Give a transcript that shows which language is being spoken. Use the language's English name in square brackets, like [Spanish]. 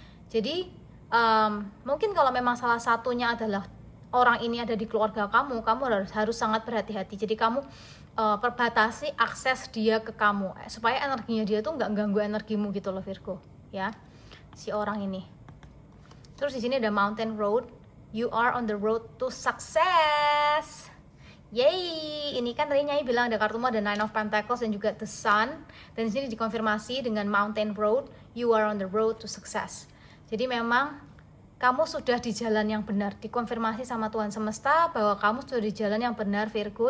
[Indonesian] Jadi mungkin kalau memang salah satunya adalah orang ini ada di keluarga kamu harus sangat berhati-hati. Jadi kamu perbatasi akses dia ke kamu supaya energinya dia tuh nggak ganggu energimu gitu loh Virgo, ya. Si orang ini. Terus di sini ada Mountain Road. [English] You are on the road to success. Yay! [Indonesian] Ini kan tadi Nyai bilang ada kartumu ada Nine of Pentacles dan juga The Sun. Dan di sini dikonfirmasi dengan Mountain Road. [English] You are on the road to success. [Indonesian] Jadi memang kamu sudah di jalan yang benar. Dikonfirmasi sama Tuhan Semesta bahwa kamu sudah di jalan yang benar Virgo.